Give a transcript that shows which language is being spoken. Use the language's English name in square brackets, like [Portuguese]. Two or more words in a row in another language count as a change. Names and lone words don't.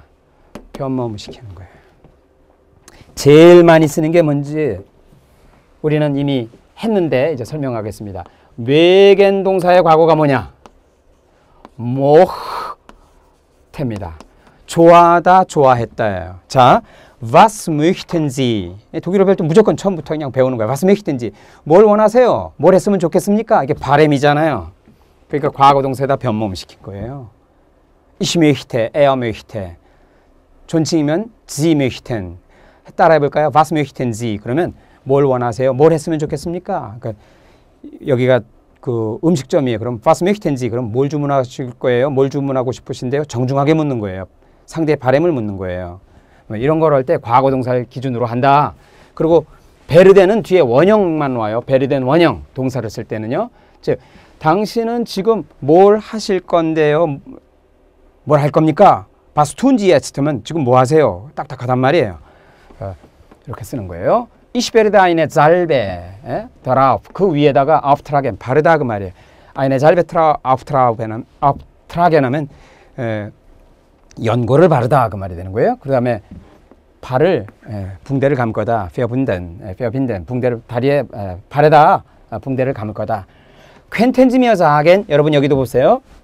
[Korean] 변모음을 시키는 거예요. 제일 많이 쓰는 게 뭔지 우리는 이미 했는데 이제 설명하겠습니다. 외겐 동사의 과거가 뭐냐? 모hte입니다. 좋아하다, 좋아했다예요. 자, [German] was möchten Sie? [Korean] 독일어 배울 때 무조건 처음부터 그냥 배우는 거예요. [German] was möchten Sie? [Korean] 뭘 원하세요? 뭘 했으면 좋겠습니까? 이게 바램이잖아요. 그러니까 과거 동사에다 변모음 시킨 거예요. [German] Ich möchte, er möchte. 존칭이면 Sie möchten. [Korean] 따라해 볼까요? [German] Was möchten Sie? [Korean] 그러면 뭘 원하세요? 뭘 했으면 좋겠습니까? 그러니까 여기가 그 음식점이에요. [German] 그럼 was möchten Sie? [Korean] 그럼 뭘 주문하실 거예요? 뭘 주문하고 싶으신데요? 정중하게 묻는 거예요. 상대의 바램을 묻는 거예요. 이런 걸 할 때 과거 동사를 기준으로 한다. 그리고 베르덴은 뒤에 원형만 와요. 베르덴 원형 동사를 쓸 때는요. 즉 당신은 지금 뭘 하실 건데요? 뭘 할 겁니까? [German] Was tun Sie jetzt? [Korean] 하면 지금 뭐 하세요? 딱딱하단 말이에요. 이렇게 쓰는 거예요. [German] Ich werde eine Salbe darauf. [Korean] 그 위에다가 auftragen 바르다 그 말이에요. [German] eine Salbe auftragen [Korean] 하면 연고를 바르다 그 말이 되는 거예요. 그 다음에 발을 붕대를 감을 거다. verbinden 붕대를 다리에 바르다. 붕대를 감을 거다. [German] Können Sie mir sagen [Korean] 여러분 여기도 보세요.